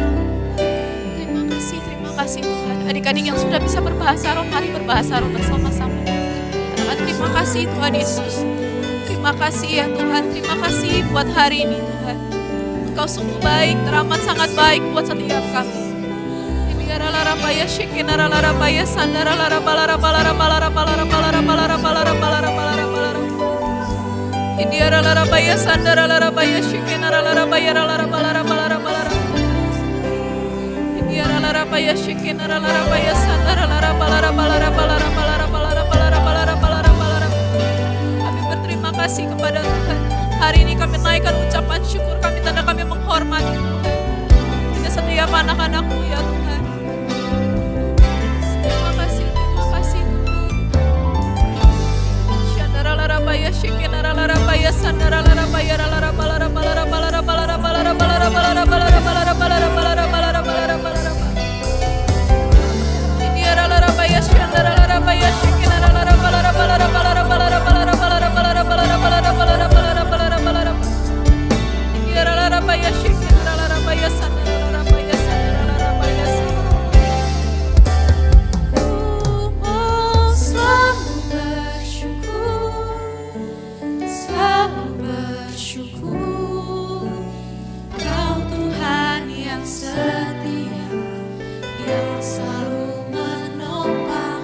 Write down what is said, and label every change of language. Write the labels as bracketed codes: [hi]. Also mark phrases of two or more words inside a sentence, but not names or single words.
[id] Terima kasih Tuhan. Adik-adik yang sudah bisa berbahasa roh, mari berbahasa roh bersama-sama. Katakan terima kasih Tuhan Yesus. Terima kasih ya Tuhan, terima kasih buat hari ini Tuhan. Engkau sungguh baik, teramat sangat baik buat setiap kami. Biara lara paya shikinara lara paya sandara lara balara balara balara balara balara balara balara balara balara balara. Indiara lara paya sandara lara paya shikinara lara bayara lara balara balara balara. Indiara lara paya shikinara lara paya sandara lara balara balara balara balara balara balara balara balara balara. Kami berterima kasih kepada Tuhan. Hari ini kami naikkan ucapan syukur kami, tanda kami menghormati Tuhan. Dengan setiap anak-anak-Mu ya Tuhan. Paya shikinara lara paya sandara lara paya lara balara balara balara balara balara balara balara balara balara balara balara balara balara balara. Indiara lara paya sandara lara paya shikinara lara balara balara balara balara balara balara balara balara balara balara balara balara balara. Indiara lara paya shikinara lara paya sandara lara paya sandara lara paya sandara. Selalu bersyukur, Kau Tuhan yang setia, yang selalu menopang.